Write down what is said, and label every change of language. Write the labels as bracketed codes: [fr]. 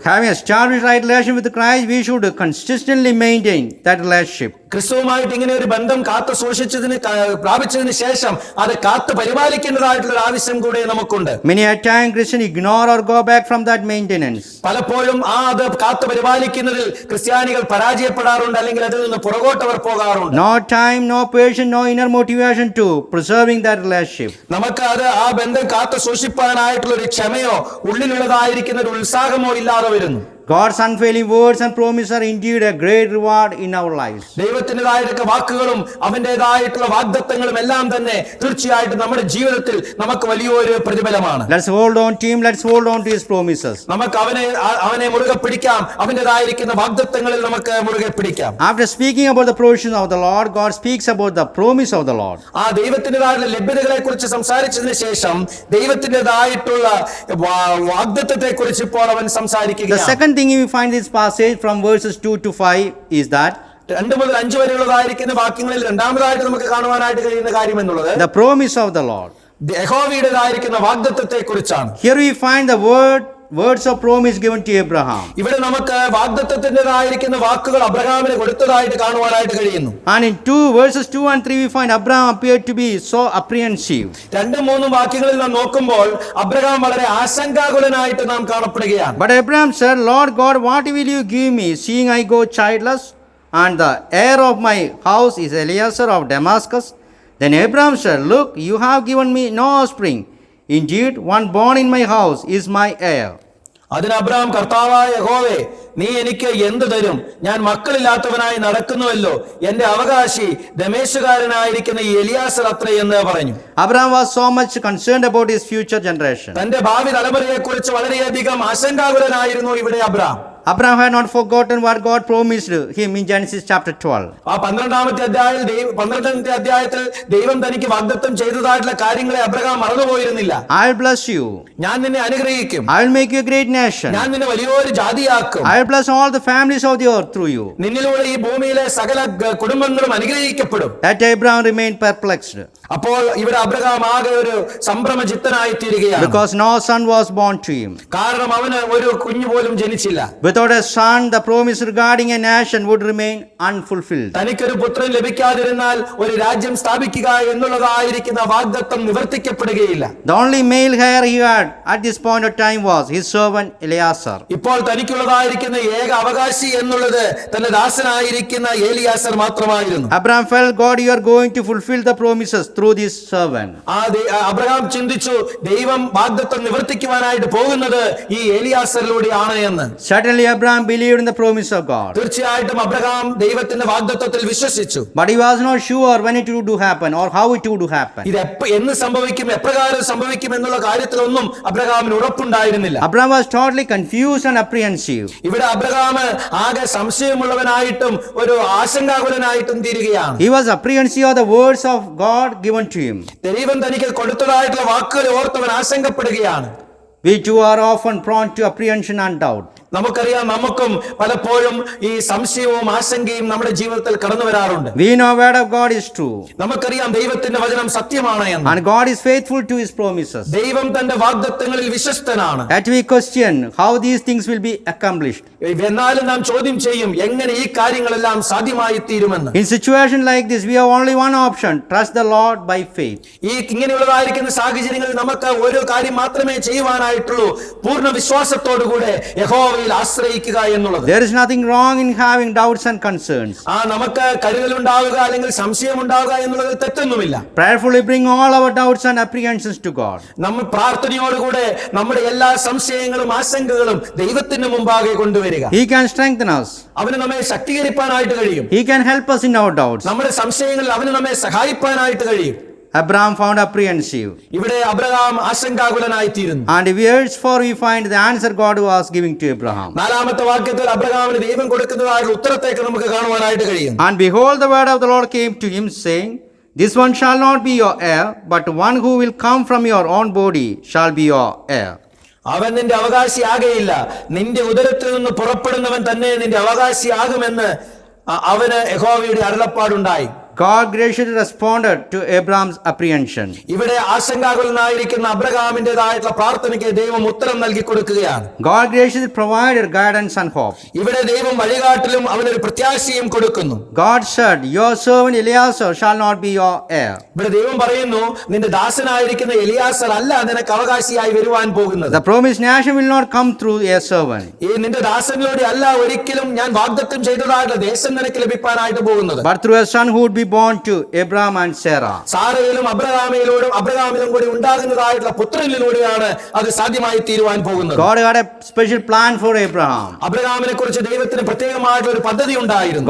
[en] Having established right relation with Christ, we should consistently maintain that relationship. [ml] ക്രിസ്തുവുമായിട്ട് ഇങ്ങനെ ഒരു ബന്ധം കാത്തു സൂക്ഷിച്ചതിന് പ്രാപിച്ചതിന് ശേഷം അത് കാത്തു പരിപാലിക്കേണ്ടതായിട്ടുള്ള ഒരു ആവശ്യം കൂടെ നമുക്കുണ്ട്. [en] Many a time Christians ignore or go back from that maintenance. [ml] പലപ്പോഴും അത് കാത്തു പരിപാലിക്കുന്നതിൽ ക്രിസ്ത്യാനികൾ പരാജയപ്പെടാറുണ്ട്, അല്ലെങ്കിൽ അതിൽ നിന്ന് പുറകോട്ടവർ പോകാറുണ്ട്. [en] No time, no patience, no inner motivation to preserving that relationship. [ml] നമുക്ക് അത് ആ ബന്ധം കാത്തു സൂക്ഷിപ്പാനായിട്ടുള്ള ഒരു ക്ഷമയോ ഉള്ളിലുള്ളതായിരിക്കുന്ന ഒരു ഉത്സാഹമോ ഇല്ലാതെ വരുന്നു. [en] God's unfailing words and promises are indeed a great reward in our lives. [ml] ദൈവത്തിൻ്റെതായിട്ടുള്ള വാക്കുകളും അവന്റേതായിട്ടുള്ള വാഗ്ദത്തങ്ങളും എല്ലാം തന്നെ തീർച്ചയായിട്ടും നമ്മുടെ ജീവിതത്തിൽ നമുക്ക് വലിയൊരു പ്രതിഫലമാണ്. [en] Let's hold on to him, let's hold on to his promises. [ml] നമുക്ക് അവനെ മുറുകെ പിടിക്കാം, അവന്റേതായിരിക്കുന്ന വാഗ്ദത്തങ്ങളിൽ നമുക്ക് മുറുകെ പിടിക്കാം. [en] After speaking about the provision of the Lord, God speaks about the promise of the Lord. [ml] ആ ദൈവത്തിൻ്റെതായിട്ടുള്ള ലഭ്യതകളെ കുറിച്ച് സംസാരിച്ചതിന് ശേഷം ദൈവത്തിൻ്റെതായിട്ടുള്ള വാഗ്ദത്തത്തെ കുറിച്ച് ഇപ്പോൾ അവൻ [en] The [ml] സംസാരിക്കുകയാണ്. [en] second thing we find this passage from verses 2 to 5 is that [ml] 2 മുതൽ 5 വരെയുള്ളതായിരിക്കുന്ന വാക്യങ്ങളിൽ രണ്ടാമതായിട്ട് നമുക്ക് കാണുവാനായിട്ട് കഴിയുന്ന കാര്യം എന്നുള്ളത് [en] the promise of the Lord. [ml] യഹോവയുടേതായിരിക്കുന്ന വാഗ്ദത്തത്തെ കുറിച്ചാണ്. [en] Here we find the words of promise given to Abraham. [ml] ഇവിടെ നമുക്ക് വാഗ്ദത്തത്തിൻ്റെതായിരിക്കുന്ന വാക്കുകൾ അബ്രഹാമിന് കൊടുത്തതായിട്ട് കാണുവാനായിട്ട് കഴിയുന്നു. [en] And in verses 2 and 3 we find Abraham appeared to be so apprehensive. [ml] 2-3 വാക്യങ്ങളിൽ നാം നോക്കുമ്പോൾ അബ്രഹാം വളരെ ആശങ്കാകുലനായിട്ട് നാം കാണപ്പെടുകയാണ്. [en] But Abraham said, Lord God, what will you give me, seeing I go childless, and the heir of my house is Eliezer of Damascus? Then Abraham said, Look, you have given me no offspring. Indeed, one born in my house is my heir. [ml] അതിന് Abraham, കർത്താവായ യഹോവേ, നീ എനിക്ക് എന്ത് തരും? ഞാൻ മക്കളില്ലാത്തവനായി നടക്കുന്നുവല്ലോ. എന്റെ അവകാശി ദമേശുകാരനായിരിക്കുന്ന ഈ എലിയാസർ അത്രേ എന്ന് പറഞ്ഞു. [en] Abraham was so much concerned about his future generation. [ml] തന്റെ ഭാവി തലമുറയെ കുറിച്ച് വളരെയധികം ആശങ്കാകുലനായിരുന്നു ഇവിടെ Abraham. [en] Abraham had not forgotten what God promised him in Genesis chapter 12. [ml] ആ 12-ാമത്തെ അധ്യായത്തിൽ ദൈവം തനിക്ക് വാഗ്ദത്തം ചെയ്തതായിട്ടുള്ള കാര്യങ്ങളെ അബ്രഹാം മറന്നുപോയിരുന്നില്ല. [en] I'll bless you. [ml] ഞാൻ നിന്നെ അനുഗ്രഹിക്കും. [en] I'll make you a great nation. [ml] ഞാൻ നിന്നെ വലിയൊരു ജാതിയാക്കും. [en] I'll bless all the families of the earth through you. [ml] നിന്നിലൂടെ ഈ ഭൂമിയിലെ സകല കുടുംബങ്ങളും അനുഗ്രഹിക്കപ്പെടും. [en] That Abraham remained perplexed. [ml] അപ്പോൾ ഇവിടെ അബ്രഹാം ആകെ ഒരു സംഭ്രമചിത്തനായി തീരുകയാണ്. [en] Because no son was born to him. [ml] കാരണം അവന് ഒരു കുഞ്ഞു പോലും ജനിച്ചില്ല. [en] Without a son, the promise regarding a nation would remain unfulfilled. [ml] തനിക്കൊരു പുത്രൻ ലഭിക്കാതിരുന്നാൽ ഒരു രാജ്യം സ്ഥാപിക്കുക എന്നുള്ളതായിരിക്കുന്ന വാഗ്ദത്തം നിവർത്തിക്കപ്പെടുകയില്ല. [en] The only male heir he had at this point of time was his servant Eleazar. [ml] ഇപ്പോൾ തനിക്കുള്ളതായിരിക്കുന്ന ഏക അവകാശി എന്നുള്ളത് തന്റെ ദാസനായിരിക്കുന്ന ഏലിയാസർ മാത്രമായിരുന്നു. [en] Abraham felt, God, you are going to fulfill the promises through this servant. [ml] Abraham ചിന്തിച്ചു, ദൈവം വാഗ്ദത്തം നിവർത്തിക്കുവാനായിട്ട് പോകുന്നത് ഈ ഏലിയാസറിലൂടെയാണ് എന്ന്. [en] Certainly Abraham believed in the promise of God. [ml] തീർച്ചയായിട്ടും അബ്രഹാം ദൈവത്തിന്റെ വാഗ്ദത്തത്തിൽ വിശ്വസിച്ചു. [en] But he was not sure when it would happen or how it would happen. [ml] ഇത് എന്ന് സംഭവിക്കും, എപ്രകാരം സംഭവിക്കും എന്നുള്ള കാര്യത്തിലൊന്നും അബ്രഹാമിന് ഉറപ്പുണ്ടായിരുന്നില്ല. [en] Abraham was totally confused and apprehensive. [ml] ഇവിടെ അബ്രഹാം ആകെ സംശയമുള്ളവനായിട്ടും ഒരു ആശങ്കാകുലനായിട്ടും തീരുകയാണ്. [en] He was apprehensive of the words of God given to him. [ml] ദൈവം തനിക്ക് കൊടുത്തതായിട്ടുള്ള വാക്കുകൾ ഓർത്തവൻ ആശങ്കപ്പെടുകയാണ്. [en] We too are often prone to apprehension and doubt. [ml] നമുക്കറിയാം, നമുക്കും പലപ്പോഴും ഈ സംശയവും ആശങ്കയും നമ്മുടെ ജീവിതത്തിൽ കടന്നു വരാറുണ്ട്. [en] We know word of God is true. [ml] നമുക്കറിയാം ദൈവത്തിന്റെ വചനം സത്യമാണ് എന്ന്. [en] And God is faithful to his promises. [ml] ദൈവം തന്റെ വാഗ്ദത്തങ്ങളിൽ വിശ്വസ്തനാണ്. [en] That we question how these things will be accomplished. [ml] എന്നാലും നാം ചോദ്യം ചെയ്യും, എങ്ങനെ ഈ കാര്യങ്ങളെല്ലാം സാധ്യമായി തീരുമെന്ന്. [en] In situation like this, we have only one option: trust the Lord by faith. [ml] ഈ ഇങ്ങനെയുള്ളതായിരിക്കുന്ന സാഹചര്യങ്ങളിൽ നമുക്ക് ഒരു കാര്യം മാത്രമേ ചെയ്യുവാനായിട്ടുള്ളൂ, പൂർണ്ണ വിശ്വാസത്തോടുകൂടെ യഹോവയിൽ ആശ്രയിക്കുക എന്നുള്ളത്. [en] There is nothing wrong in having doubts and concerns. [ml] നമുക്ക് കരുതലുണ്ടാവുക അല്ലെങ്കിൽ സംശയം ഉണ്ടാവുക എന്നുള്ളത് തെറ്റൊന്നുമില്ല. [en] Prayerfully bring all our doubts and apprehensions to God. [ml] നമ്മൾ പ്രാർത്ഥനയോടുകൂടെ നമ്മുടെ എല്ലാ സംശയങ്ങളും ആശങ്കകളും ദൈവത്തിന് മുമ്പാകെ കൊണ്ടുവരിക. [en] He can strengthen us. [ml] അവന് നമ്മെ ശക്തീകരിപ്പാനായിട്ട് കഴിയും. [en] He can help us in our doubts. [ml] നമ്മുടെ സംശയങ്ങളിൽ അവന് നമ്മെ സഹായിപ്പാനായിട്ട് കഴിയും. [en] Abraham found apprehensive. [ml] ഇവിടെ അബ്രഹാം ആശങ്കാകുലനായി തീരുന്നു. [en] And verse 4 we find the answer God was giving to Abraham. [ml] 4-ാമത്തെ വാക്യത്തിൽ അബ്രഹാമിന് ദൈവം കൊടുക്കുന്നതായുള്ള ഉത്തരത്തേക്ക് നമുക്ക് കാണുവാനായിട്ട് കഴിയും. [en] And behold, the word of the Lord came to him, saying, This one shall not be your heir, but one who will come from your own body shall be your heir. [ml] അവൻ നിന്റെ അവകാശിയാകയില്ല, നിന്റെ ഉദരത്തിൽ നിന്ന് പുറപ്പെടുന്നവൻ തന്നെ നിന്റെ അവകാശിയാകുമെന്ന് അവന് യഹോവയുടെ അരുളപ്പാടുണ്ടായി. [en] God graciously responded to Abraham's apprehension. [ml] ഇവിടെ ആശങ്കാകുലനായിരിക്കുന്ന അബ്രഹാമിന്റേതായിട്ടുള്ള പ്രാർത്ഥനയ്ക്ക് ദൈവം ഉത്തരം നൽകി കൊടുക്കുകയാണ്. [en] God graciously provided guidance and hope. [ml] ഇവിടെ ദൈവം വഴികാട്ടലും അവനൊരു പ്രത്യാശയും കൊടുക്കുന്നു. [en] God said, Your servant Eleazar shall not be your heir. [ml] ഇവിടെ ദൈവം പറയുന്നു, നിന്റെ ദാസനായിരിക്കുന്ന എലിയാസർ അല്ല നിനക്ക് അവകാശിയായി വരുവാൻ പോകുന്നത്. [en] The promised nation will not come through a servant. [ml] ഈ നിന്റെ ദാസനിലൂടെ അല്ല ഒരിക്കലും ഞാൻ വാഗ്ദത്തം ചെയ്തതായിട്ടുള്ള ദേശം നിനക്ക് ലഭിക്കാനായിട്ട് പോകുന്നത്. [en] But through a son who would be born to Abraham and Sarah. [ml] സാറയിലും അബ്രഹാമിലും കൂടി ഉണ്ടാകുന്നതായിട്ടുള്ള പുത്രനിലൂടെയാണ് അത് സാധ്യമായി തീരുവാൻ പോകുന്നത്. [en] God had a special plan for Abraham. [ml] അബ്രഹാമിനെ കുറിച്ച് ദൈവത്തിന് പ്രത്യേകമായിട്ടുള്ള ഒരു പദ്ധതി ഉണ്ടായിരുന്നു.